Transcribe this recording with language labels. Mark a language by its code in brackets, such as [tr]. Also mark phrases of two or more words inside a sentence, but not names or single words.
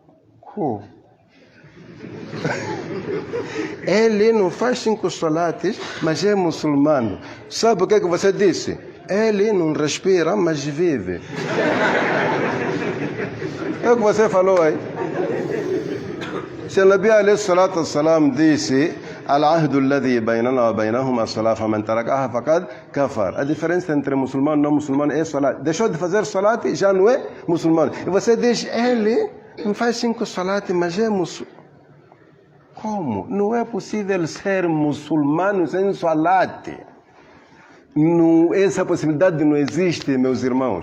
[pt] Ele não faz 5 salates, mas é muçulmano. Sabe o que você disse? Ele não respira, mas vive. É o que você falou aí. Se o [ar] النبي عليه الصلاة والسلام disse: العهد الذي بيننا وبينهم الصلاة فمن تركها فقد كفر. [pt] A diferença entre muçulmano e não muçulmano é salat. Deixou de fazer salat e já não é muçulmano. E você diz: ele não faz 5 salat, mas é muçulmano. Como? Não é possível ser muçulmano sem salat. Não, essa possibilidade não existe, meus irmãos.